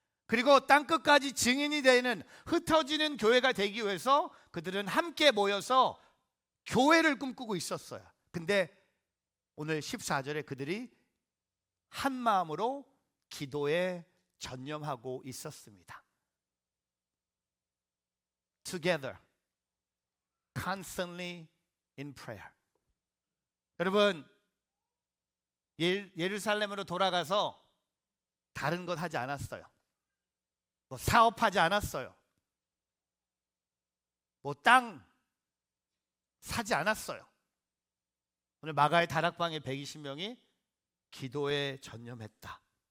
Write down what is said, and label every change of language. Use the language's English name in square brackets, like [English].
[Korean] 그리고 땅끝까지 증인이 되는 흩어지는 교회가 되기 위해서 그들은 함께 모여서 교회를 꿈꾸고 있었어요. 근데 오늘 14절에 그들이 한 마음으로 기도에 전념하고 있었습니다. [English] Together, constantly in prayer. [Korean] 여러분, 예루살렘으로 돌아가서 다른 것 하지 않았어요. 뭐 사업하지 않았어요. 뭐 땅 사지 않았어요. 오늘 마가의 다락방에 120명이 기도에 전념했다.